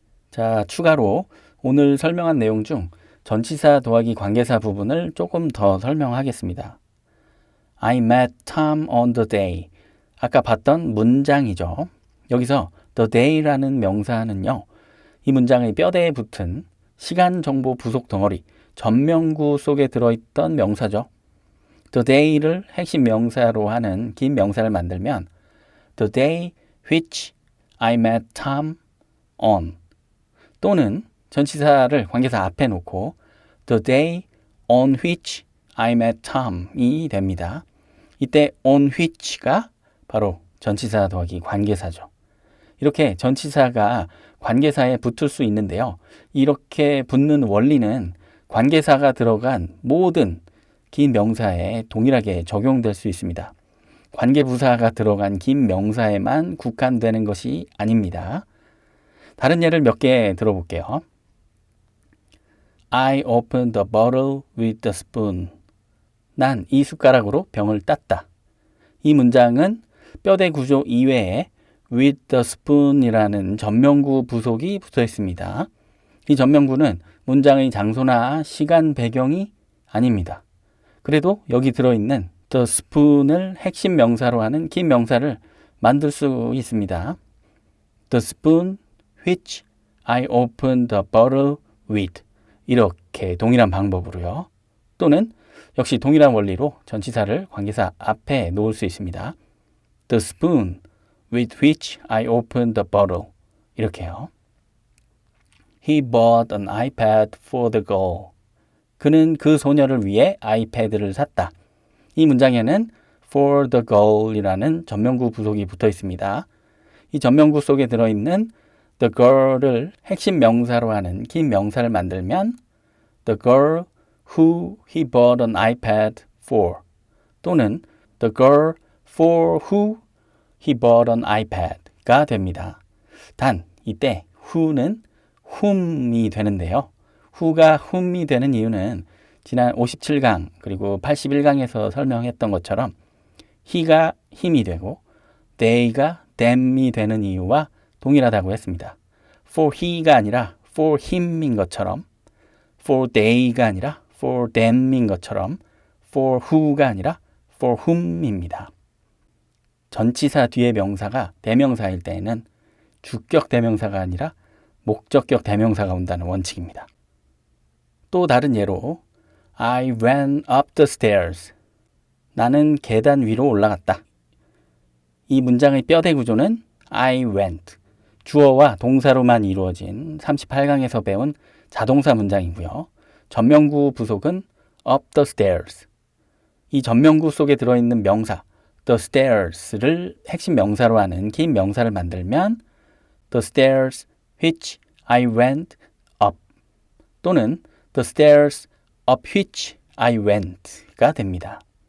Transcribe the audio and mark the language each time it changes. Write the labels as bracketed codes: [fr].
[ko] 자, 추가로 오늘 설명한 내용 중 전치사 더하기 관계사 부분을 조금 더 설명하겠습니다. [en] I met Tom on the day. [ko] 아까 봤던 문장이죠. 여기서 the day라는 명사는요, 이 문장의 뼈대에 붙은 시간 정보 부속 덩어리, 전명구 속에 들어있던 명사죠. [en] the day를 [ko] 핵심 명사로 하는 긴 명사를 만들면 [en] the day which I met Tom on, [ko] 또는 전치사를 관계사 앞에 놓고 [en] the day on which I met Tom이 됩니다. [ko] 이때 on which가 바로 전치사 더하기 관계사죠. 이렇게 전치사가 관계사에 붙을 수 있는데요. 이렇게 붙는 원리는 관계사가 들어간 모든 긴 명사에 동일하게 적용될 수 있습니다. 관계부사가 들어간 긴 명사에만 국한되는 것이 아닙니다. 다른 예를 몇 개 들어볼게요. [en] I opened the bottle with the spoon. [ko] 난 이 숟가락으로 병을 땄다. 이 문장은 뼈대 구조 이외에 [en] with the spoon [ko] 이라는 전명구 부속이 붙어 있습니다. 이 전명구는 문장의 장소나 시간 배경이 아닙니다. 그래도 여기 들어있는 the spoon을 핵심 명사로 하는 긴 명사를 만들 수 있습니다. [en] The spoon which I opened the bottle with. [ko] 이렇게 동일한 방법으로요. 또는 역시 동일한 원리로 전치사를 관계사 앞에 놓을 수 있습니다. [en] The spoon with which I opened the bottle. [ko] 이렇게요. [en] He bought an iPad for the girl. [ko] 그는 그 소녀를 위해 아이패드를 샀다. 이 문장에는 [en] for the girl [ko] 이라는 전명구 부속이 붙어 있습니다. 이 전명구 속에 들어있는 [en] the girl [ko] 을 핵심 명사로 하는 긴 명사를 만들면 [en] the girl who he bought an iPad for, 또는 the girl for who he bought an iPad가 됩니다. [ko] 단 이때 who는 whom이 되는데요. who가 whom이 되는 이유는 지난 57강 그리고 81강에서 설명했던 것처럼 he가 him이 되고 they가 them이 되는 이유와 동일하다고 했습니다. [en] for he가 아니라 for him인 것처럼, for they가 아니라 for them인 것처럼, for who가 아니라 for whom입니다. [ko] 전치사 뒤에 명사가 대명사일 때에는 주격 대명사가 아니라 목적격 대명사가 온다는 원칙입니다. 또 다른 예로 [en] I went up the stairs. [ko] 나는 계단 위로 올라갔다. 이 문장의 뼈대 구조는 [en] I went. [ko] 주어와 동사로만 이루어진 38강에서 배운 자동사 문장이고요. 전명구 부속은 [en] up the stairs. [ko] 이 전명구 속에 들어있는 명사 the stairs를 핵심 명사로 하는 긴 명사를 만들면 [en] the stairs which I went up, [ko] 또는 [en] the stairs up which I went [ko] 가 됩니다.